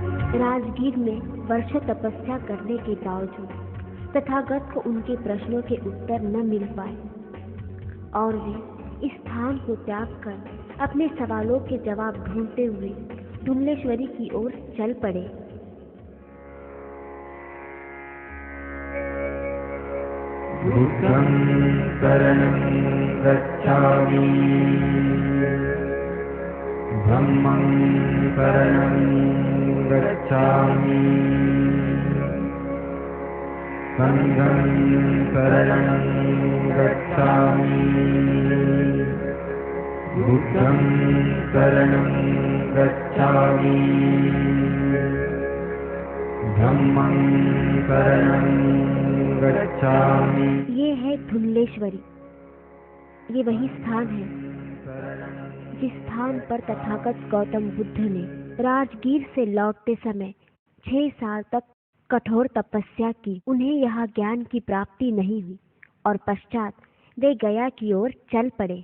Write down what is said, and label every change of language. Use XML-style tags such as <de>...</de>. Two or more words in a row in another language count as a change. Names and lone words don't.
<hi>राजगीर में वर्षों तपस्या करने के बावजूद तथागत को उनके प्रश्नों के उत्तर न मिल पाए और वे इस स्थान को त्याग कर अपने सवालों के जवाब ढूंढते हुए धुमलेश्वरी की ओर चल पड़े।</hi> <pi>बुद्धं शरणं गच्छामि, धम्मं शरणं गच्छामि, संघं शरणं गच्छामि, बुद्धं शरणं गच्छामि, धम्मं शरणं गच्छामि।</pi> <hi>ये है धुमलेश्वरी। ये वही स्थान है जिस स्थान पर तथागत गौतम बुद्ध ने राजगीर से लौटते समय 6 साल तक कठोर तपस्या की। उन्हें यहाँ ज्ञान की प्राप्ति नहीं हुई और पश्चात वे गया की ओर चल पड़े।</hi>